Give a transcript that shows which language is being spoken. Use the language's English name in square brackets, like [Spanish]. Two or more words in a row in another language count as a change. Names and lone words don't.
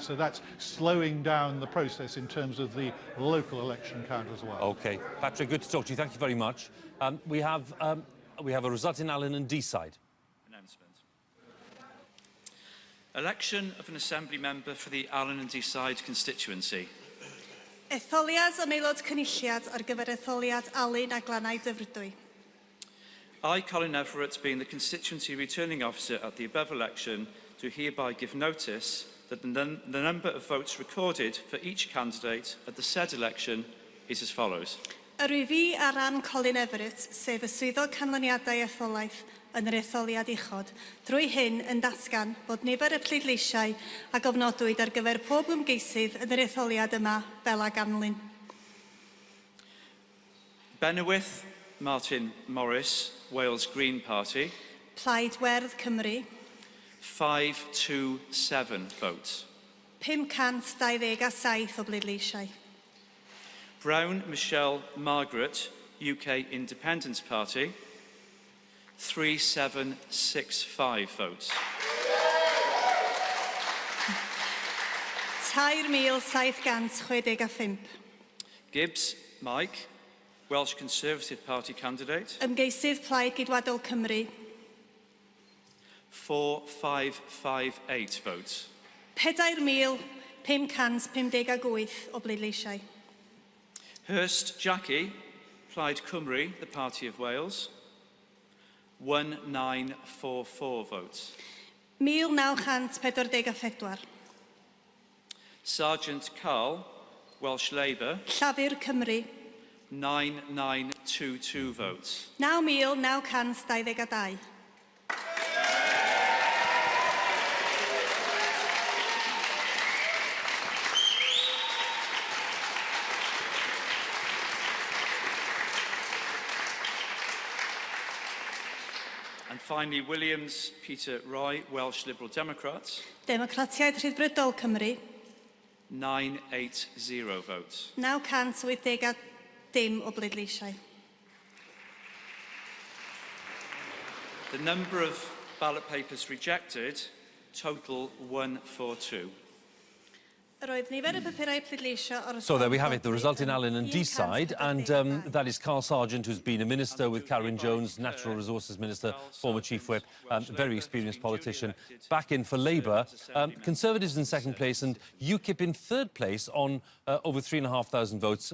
[English] So that's slowing down the process in terms of the local election count as well. OK. Patrick, good to talk to you. Thank you very much. We have a result in Allen and Deeside. Announcement. Election of an Assembly member for the Allen and Deeside constituency. [Welsh] Etholiad am aelod cynulliad ar gyfer etholiad Alun a Glannau Dyfrdwy. [English] I, Colin Everett, being the constituency returning officer at the above election, do hereby give notice that the number of votes recorded for each candidate at the said election is as follows. [Welsh] Yr fi ar ran Colin Everett, sef y swyddog canlyniadau etholaeth yn yr etholiad uchod, drwy hyn yn datgan bod nifer y pleidleisiau a gofnodwyd ar gyfer pob ymgeisydd yn yr etholiad yma fel a ganlyn. [English] Bennewydd, Martin Morris, Wales Green Party. [Welsh] Plaid Werdd Cymru. [English] 527 votes. [Welsh] 527 o bleidleisiau. [English] Brown Michelle Margaret, UK Independence Party. 3765 votes. 3,765. Gibbs Mike, Welsh Conservative Party candidate. [Welsh] Ymgeisydd Plaid Gydwadol Cymru. [English] 4558 votes. [Welsh] 4,558 o bleidleisiau. [English] Hurst Jackie, Plaid Cymru, the Party of Wales. 1944 votes. 1,944. Sergeant Carl, Welsh Labour. [Welsh] Llafur Cymru. [English] 9922 votes. 9,922. And finally, Williams Peter Roy, Welsh Liberal Democrats. [Welsh] Democratiaid Rhyddfrydol Cymru. [English] 980 votes. [Welsh] 980 o bleidleisiau. [English] The number of ballot papers rejected total 142. [Welsh] Yr oedd nifer y papurau pleidleisio o'r [English] So there we have it, the result in Allen and Deeside, and that is Carl Sargent, who's been a minister with Karen Jones, Natural Resources Minister, former Chief Whip, very experienced politician, back in for Labour. Conservatives in second place and UKIP in third place on over 3,500 votes.